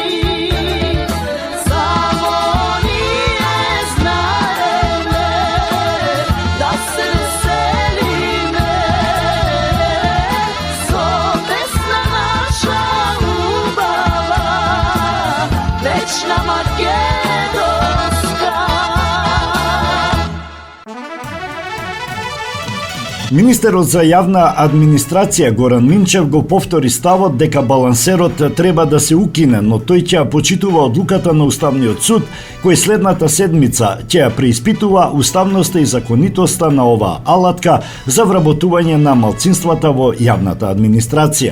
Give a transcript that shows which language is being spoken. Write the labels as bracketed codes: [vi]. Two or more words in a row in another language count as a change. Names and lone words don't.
[mk] Само није знаједле да се веселиме, со песна наша љубава, вечна македонска. Министерот за јавна администрација Горан Минчев го повтори ставот дека балансерот треба да се укине, но тој ќе ја почитува одлуката на Уставниот суд, кој следната седмица ќе ја преиспитува уставноста и законитоста на оваа алатка за вработување на малцинствата во јавната администрација.